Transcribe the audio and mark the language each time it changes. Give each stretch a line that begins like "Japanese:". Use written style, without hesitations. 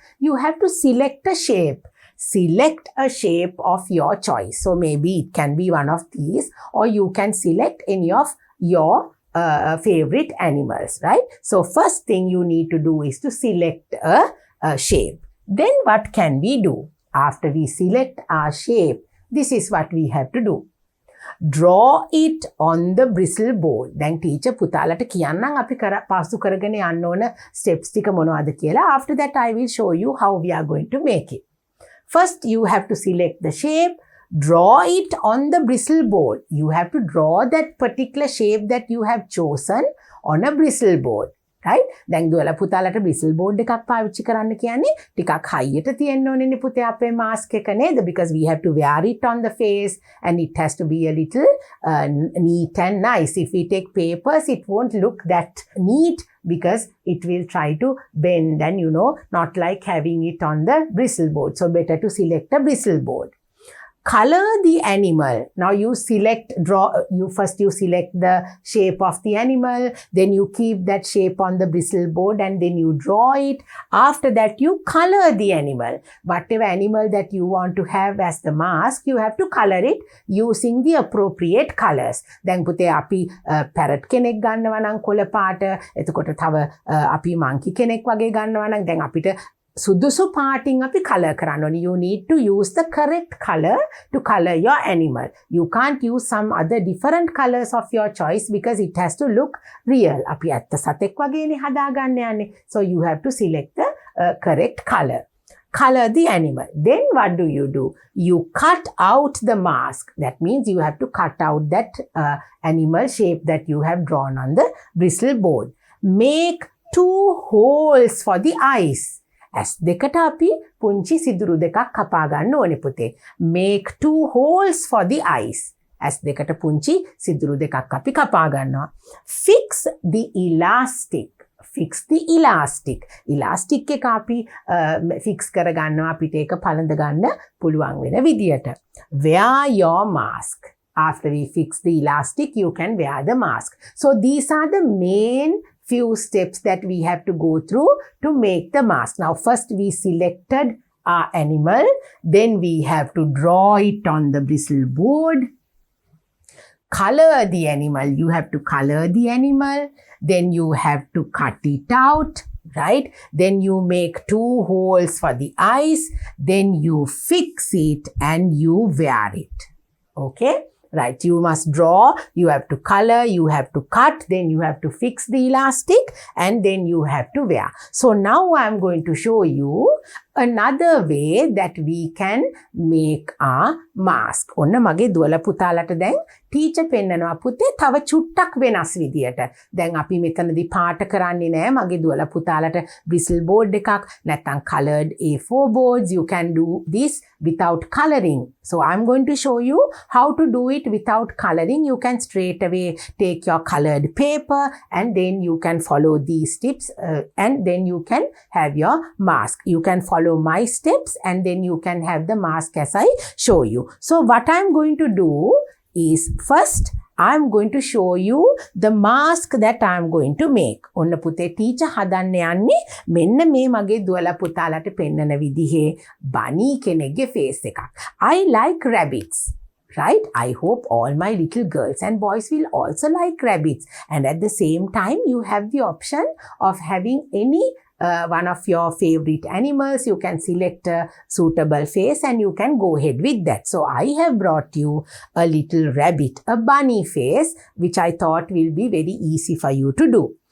English: You have to select a shape. Select a shape of your choice. So maybe it can be one of these, or you can select any of your favorite animals, right? So first thing you need to do is to select a shape. Then what can we do? After we select our shape, this is what we have to do. Draw it on the bristle board. Then teacher
Sinhala: පුතාලට කියන්නම් අපි පාසු කරගෙන යන්න ඕන steps ටික මොනවද කියලා.
English: After that I will show you how we are going to make it. First, you have to select the shape, draw it on the bristle board. You have to draw that particular shape that you have chosen on a bristle board. Right?
Sinhala: දැන් දුවලා පුතාලට bristle board එකක් පාවිච්චි කරන්න කියන්නේ ටිකක් හයියට තියෙන්න ඕනේනේ පුතේ අපේ mask එක නේද?
English: Because we have to wear it on the face and it has to be a little neat and nice. If we take papers, it won't look that neat because it will try to bend and not like having it on the bristle board. So better to select a bristle board. Color the animal. Now you select the shape of the animal, then you keep that shape on the bristle board and then you draw it. After that you color the animal. Whatever animal that you want to have as the mask, you have to color it using the appropriate colors.
Sinhala: දැන් පුතේ අපි parrot කෙනෙක් ගන්නවා නම් කොළ පාට, එතකොට තව අපි monkey කෙනෙක් වගේ ගන්නවා නම් දැන් අපිට සුදුසු පාටින් අපි color කරන්න ඕනේ.
English: You need to use the correct color to color your animal. You can't use some other different colors of your choice because it has to look real.
Sinhala: අපි ඇත්ත සතෙක් වගේනේ හදාගන්න යන්නේ.
English: So you have to select the correct color. Color the animal. Then what do? You cut out the mask. That means you have to cut out that animal shape that you have drawn on the bristle board. Make 2 holes for the eyes.
Sinhala: ඇස් දෙකට අපි පුංචි සිදුරු දෙකක් කපා ගන්න ඕනේ පුතේ.
English: Make 2 holes for the eyes.
Sinhala: ඇස් දෙකට පුංචි සිදුරු දෙකක් අපි කපා ගන්නවා.
English: Fix the elastic. Fix the elastic.
Sinhala: Elastic එක අපි fix කරගන්නවා අපිට ඒක පළඳ ගන්න පුළුවන් වෙන විදියට.
English: Wear your mask. After we fix the elastic, you can wear the mask. So these are the main few steps that we have to go through to make the mask. Now first we selected our animal, then we have to draw it on the bristle board. Color the animal. You have to color the animal. Then you have to cut it out, right? Then you make 2 holes for the eyes. Then you fix it and you wear it. Okay? Right, you must draw, you have to color, you have to cut, then you have to fix the elastic and then you have to wear. So now I'm going to show you another way that we can make a mask.
Sinhala: ඔන්න මගේ දුවල පුතාලට දැන් teacher පෙන්නනවා පුතේ තව චුට්ටක් වෙනස් විදියට. දැන් අපි මෙතනදී පාට කරන්නේ නැහැ. මගේ දුවල පුතාලට bristle board එකක් නැත්නම් colored A4 boards.
English: You can do this without coloring. So I'm going to show you how to do it without coloring. You can straight away take your colored paper and then you can follow these tips and then you can have your mask. You can follow my steps and then you can have the mask as I show you. So what I'm going to do is first I'm going to show you the mask that I'm going to make.
Sinhala: ඔන්න පුතේ teacher හදන්න යන්නේ මෙන්න මේ මගේ දුවලා පුතාලට පෙන්නන විදිහේ bunny කෙනෙක්ගේ face එකක්.
English: I like rabbits. Right? I hope all my little girls and boys will also like rabbits. And at the same time, you have the option of having any one of your favorite animals. You can select a suitable face and you can go ahead with that. So I have brought you a little rabbit, a bunny face, which I thought will be very easy for you to do.